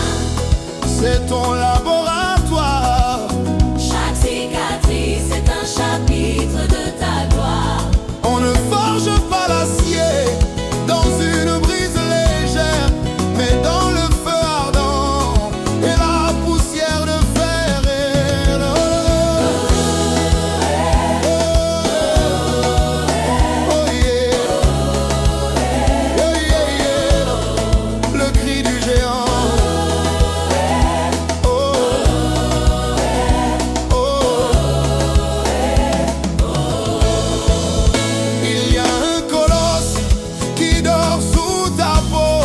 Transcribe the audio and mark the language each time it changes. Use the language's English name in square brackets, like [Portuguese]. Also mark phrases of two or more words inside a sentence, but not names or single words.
[French] C'est ton laboratoire. chaque cicatrice est un chapitre de ta gloire. On ne forge pas l'acier dans une brise légère, mais dans le feu ardent et la poussière de fer. [English] Oh yeah, oh yeah, yeah. [French] Le cri du géant. Oh, oh. Il y a un colosse qui dort sous ta peau.